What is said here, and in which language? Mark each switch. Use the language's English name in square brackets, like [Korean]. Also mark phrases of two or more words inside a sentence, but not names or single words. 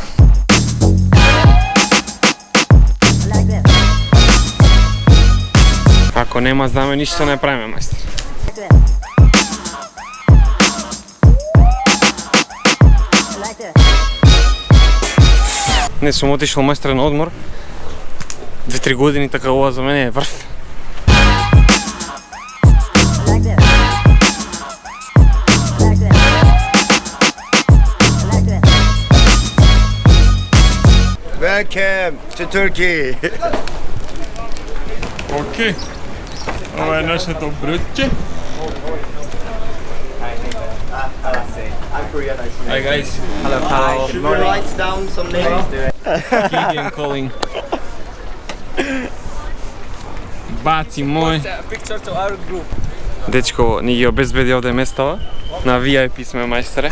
[Macedonian] Ако нема знаме, ништо не правиме, мајстер. Не сум отишол, мајстер, на одмор. 2-3 години, така ова за мене е врв. [English] Welcome to Turkey. [Macedonian] Океј. Ова е нашето брутче. [English] Hi guys. Hello. Hi. Should we write down some names? Gideon calling. [Macedonian] Баци мој. [English] Picture to our group. [Macedonian] Дечко ни ги обезбеди овде местава. На VIP сме, мајстере.